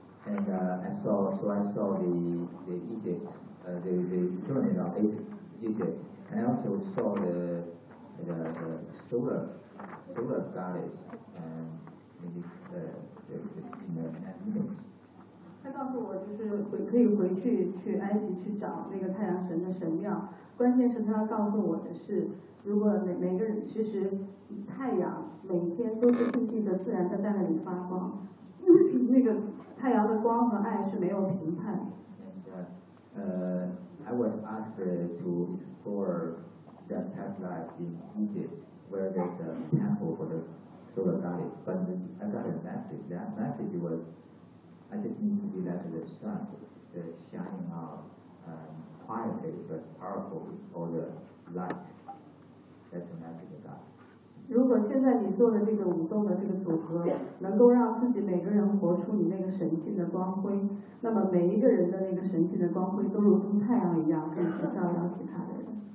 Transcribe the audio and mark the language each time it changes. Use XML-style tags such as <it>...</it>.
<en>And I saw the Egypt, the pyramid of Egypt. And I also saw the solar goddess, and the</en> <zh>他告诉我，就是回可以回去去埃及去找那个太阳神的神庙。关键是他告诉我的是，如果每个人其实。太阳每天都是静静的自然在那里发光，那个太阳的光和爱是没有评判的。</zh> <en>I was asked to explore the past life in Egypt, where there's a temple for the solar goddess. But I got a message. That message was, I just need to be led to the sun, the shining out quietly but powerfully all the light. That's the message of God.</en> <zh>如果现在你做的这个舞动的这个组合能够让自己每个人活出你那个神性的光辉，那么每一个人的那个神性的光辉都如同太阳一样可以去照耀其他人。</zh>